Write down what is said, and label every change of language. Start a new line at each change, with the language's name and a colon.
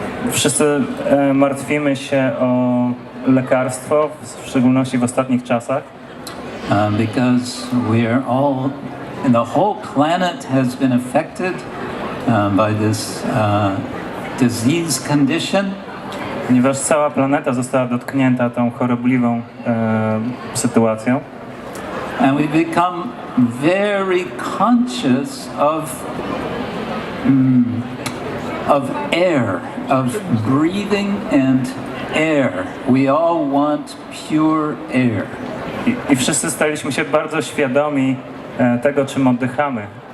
Polish: Wszyscy martwimy się o lekarstwo, w szczególności w ostatnich czasach.
English: Because we are all, and the whole planet has been affected by this disease condition.
Polish: Ponieważ cała planeta została dotknięta tą chorobliwą sytuacją.
English: And we become very conscious of air, of breathing and air. We all want pure air.
Polish: I wszyscy staliśmy się bardzo świadomi tego, czym oddychamy.